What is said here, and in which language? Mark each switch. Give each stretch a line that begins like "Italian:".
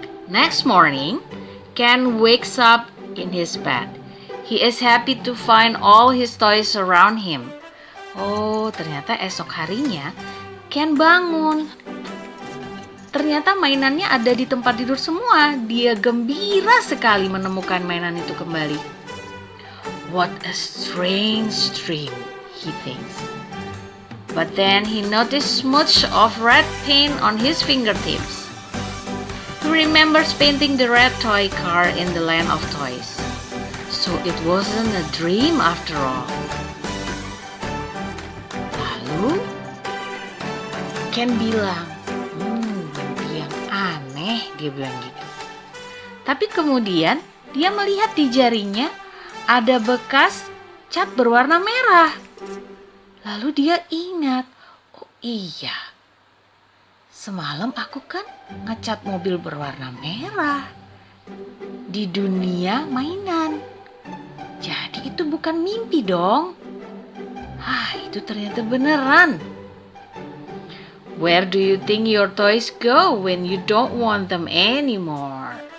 English: Next morning, Ken wakes up in his bed. He is happy to find all his toys around him.
Indonesian: Oh, ternyata esok harinya Ken bangun. Ternyata mainannya ada di tempat tidur semua. Dia gembira sekali menemukan mainan itu kembali.
English: What a strange dream, he thinks. But then he noticed smudge of red paint on his fingertips. He remembers painting the red toy car in the land of toys. So it wasn't a dream after all.
Indonesian: Lalu Ken bilang, mimpi yang aneh, dia bilang gitu. Tapi kemudian dia melihat di jarinya ada bekas cat berwarna merah. Lalu dia ingat, oh iya, semalam aku kan ngecat mobil berwarna merah di dunia mainan. Jadi itu bukan mimpi dong. Itu ternyata beneran.
English: Where do you think your toys go when you don't want them anymore?